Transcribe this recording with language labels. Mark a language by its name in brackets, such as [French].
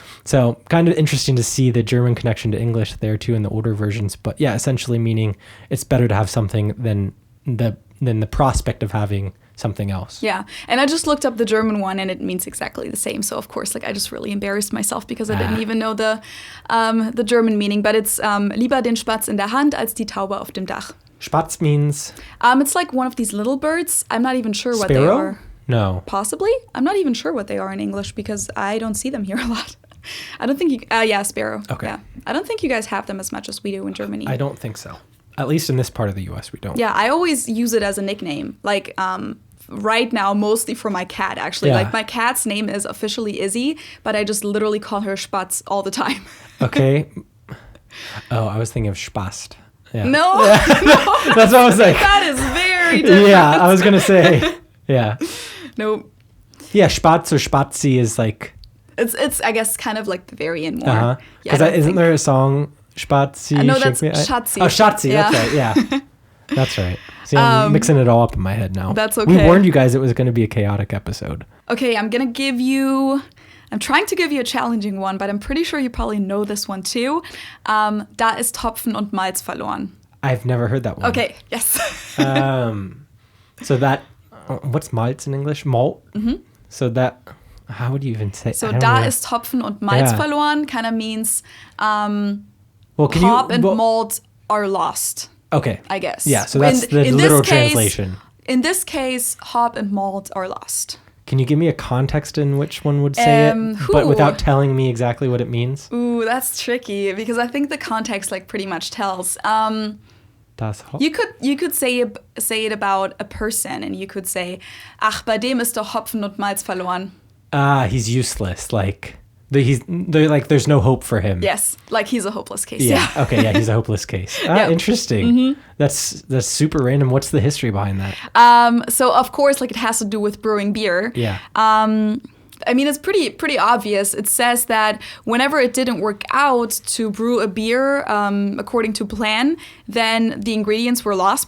[English] So kind of interesting to see the German connection to English there too in the older versions, but yeah, essentially meaning it's better to have something than the prospect of having something else. Yeah, and I just looked up the German one, and it means exactly the same. So of course, like I just really embarrassed myself because I didn't even know the German meaning. But it's [German] lieber den Spatz in der Hand als die Taube auf dem Dach. [English] Spatz means? It's like one of these little birds. I'm not even sure what they are. No. Possibly. I'm not even sure what they are in English because I don't see them here a lot. I don't think you. Sparrow. Okay. Yeah. I don't think you guys have them as much as we do in Germany. I don't think so. At least in this part of the U.S., we don't. Yeah, I always use it as a nickname. Like, right now, mostly for my cat, actually. Yeah. Like, my cat's name is officially Izzy, but I just literally call her Spatz all the time. Okay. Oh, I was thinking of Spast. Yeah. No, no. That's what I was like. That is very different. Yeah, I was going to say. Yeah. Nope. Yeah, Spatz or Spatzi is like... It's I guess, kind of like the variant more. Because isn't there a song... Spatzi. No, that's Schatzi. Oh, Schatzi. Yeah. That's right. Yeah, that's right. See, I'm mixing it all up in my head now. That's okay. We warned you guys it was going to be a chaotic episode. Okay, I'm trying to give you a challenging one, but I'm pretty sure you probably know this one too. [German] Da ist Hopfen und Malz verloren. [English] I've never heard that one. Okay, yes. So that, what's Malz in English? Malt? Mm-hmm. So that, how would you even say? [German] So da ist Hopfen und Malz verloren [English] kind of means... hop and malt are lost. Okay. I guess. Yeah, so that's the literal translation. In this case, hop and malt are lost. Can you give me a context in which one would say it, but without telling me exactly what it means? Ooh, that's tricky because I think the context like pretty much tells. [German] Das Hop. [English] You could say it about a person, and you could say, [German] ach, bei dem ist doch Hopfen und Malz verloren. [English] Ah, he's useless. Like... there's no hope for him. Yes, like he's a hopeless case. Yeah. Okay. Yeah, he's a hopeless case. Interesting. Mm-hmm. That's super random. What's the history behind that? So of course, like it has to do with brewing beer. Yeah. I mean, it's pretty obvious. It says that whenever it didn't work out to brew a beer according to plan, then the ingredients were lost.